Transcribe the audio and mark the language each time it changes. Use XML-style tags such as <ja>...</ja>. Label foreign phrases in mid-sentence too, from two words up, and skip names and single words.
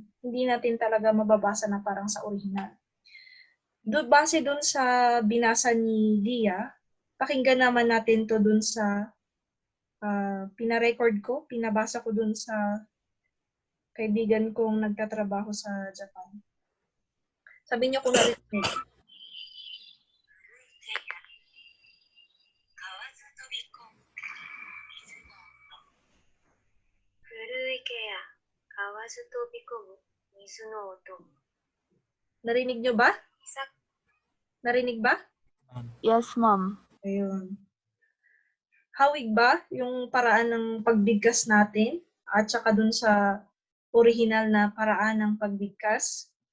<tl>Hindi natin talaga mababasa na parang sa original. Base dun sa binasa ni Dia, pakinggan naman natin to dun sa pina-record ko, pinabasa ko dun sa kaibigan kong nagtatrabaho sa Japan. Sabi niyo kung narinig.</tl> <ja>古池や河津飛び込む水の音。</ja> <tl>Narinig niyo ba? Narinig ba?</tl> <en>Yes, ma'am.</en> <tl>Ayun. Hawig ba yung paraan ng pagbigkas natin at saka dun sa original na paraan ng pagbigkas?</tl>